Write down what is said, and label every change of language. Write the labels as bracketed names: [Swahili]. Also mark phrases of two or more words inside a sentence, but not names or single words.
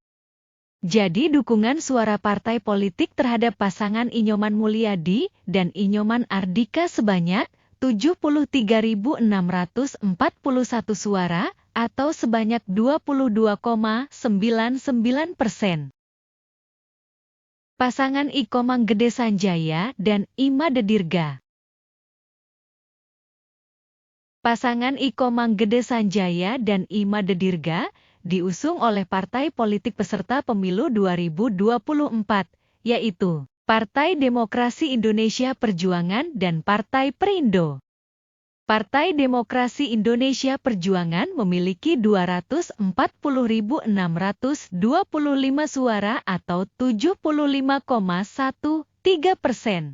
[Indonesian] Jadi dukungan suara partai politik terhadap pasangan I. Nyoman Mulyadi dan I. Nyoman Ardika sebanyak 73.641 suara atau sebanyak 22,99%. Pasangan I. Komang Gede Sanjaya dan I. Made Dirga. Pasangan I. Komang Gede Sanjaya dan I. Made Dirga diusung oleh partai politik peserta pemilu 2024, yaitu Partai Demokrasi Indonesia Perjuangan dan Partai Perindo. Partai Demokrasi Indonesia Perjuangan memiliki 240.625 suara atau 75,13%.